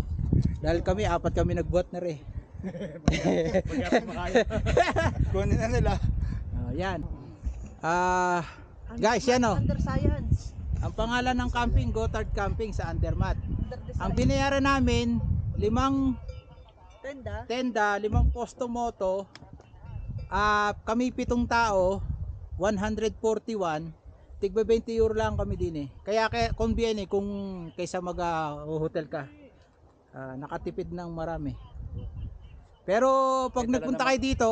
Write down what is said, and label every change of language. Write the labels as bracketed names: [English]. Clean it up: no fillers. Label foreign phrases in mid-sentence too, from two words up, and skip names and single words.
[Filipino] Dahil kami, 4 kami nagbuhat na rin. Kunin na nila. Yan. Guys, yan o. [English] Under science. [Filipino] Ang pangalan ng camping, Gotthard Camping sa Andermatt. [English] Under the [Filipino] Ang binayaran namin, 5 tenda. [Italian] tenda, 5 posto moto. [Filipino] Kami 7 tao, 141. Tigba 20 euro lang kami din eh. Kaya convenient kung kaysa mag-hotel ka. Nakatipid ng marami. Pero pag nagpunta kayo dito,